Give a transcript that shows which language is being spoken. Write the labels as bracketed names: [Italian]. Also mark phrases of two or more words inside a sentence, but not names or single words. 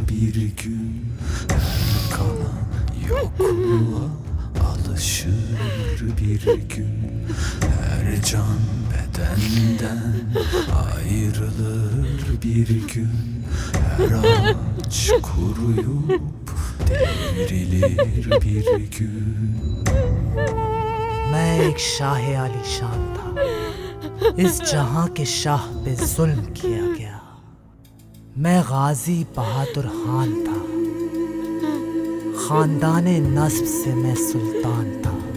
[Turkish] bir gün her kalan yokluğa alışır bir gün. Her can bedenden ayrılır bir gün. Her ağaç kuruyup devrilir bir gün. [Hindi] मैं एक शाह आलीशान था, इस जहां के शाह पे जुल्म किया गया। मैं गाजी बहादुर खान था, खानदाने नस्ब से मैं सुल्तान था।